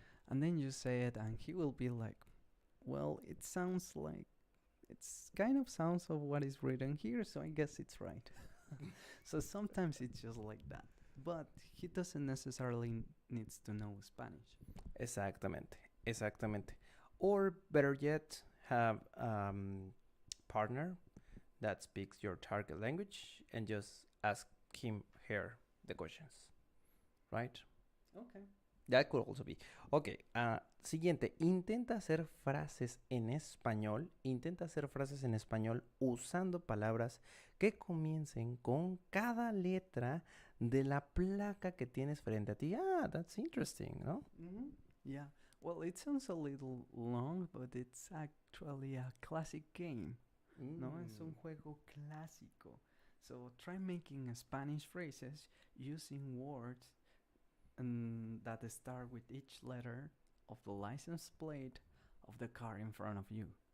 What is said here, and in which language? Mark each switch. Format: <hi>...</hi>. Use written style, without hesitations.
<en>And then you say it, and he will be like, well, it sounds like it's kind of sounds of what is written here, so I guess it's right. So sometimes it's just like that. But he doesn't necessarily needs to know Spanish.</en> <es>Exactamente, exactamente.</es> <en>Or better yet, have partner that speaks your target language and just ask him her the questions, right? Okay. That could also be.</en> <es>Ok, siguiente. Intenta hacer frases en español. Intenta hacer frases en español usando palabras que comiencen con cada letra de la placa que tienes frente a ti.</es> <en>Ah, that's interesting, ¿no? Yeah. Well, it sounds a little long, but it's actually a classic game.</en> <es>No, es un juego clásico.</es> <en>So try making Spanish phrases using words that start with each letter of the license plate of the car in front of you.</en>